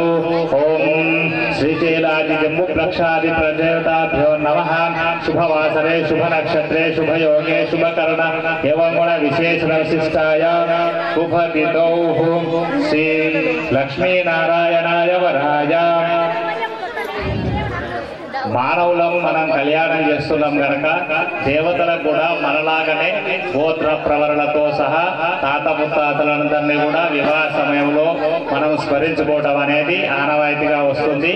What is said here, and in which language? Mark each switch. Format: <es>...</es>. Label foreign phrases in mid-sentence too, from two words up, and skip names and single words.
<sa>ओम श्रीशैलादि जम्बुप्लक्षादि प्रदेवताभ्यो नमः। शुभवासरे शुभ नक्षत्रे शुभ योगे शुभ कर्ण एवं गुण विशेषण विशिष्टाय शुभ तिथौ श्री लक्ष्मी नारायणाय वराय</sa> <te>మానవులం మనం కళ్యాణం చేస్తున్నాం కనుక దేవతలకు కూడా మనలాగానే గోత్ర ప్రవరణతో సహా తాత ముత్తాతలందరినీ కూడా వివాహ సమయంలో మనం స్మరించుకోవడం అనేది ఆనవాయితీగా వస్తుంది.</te>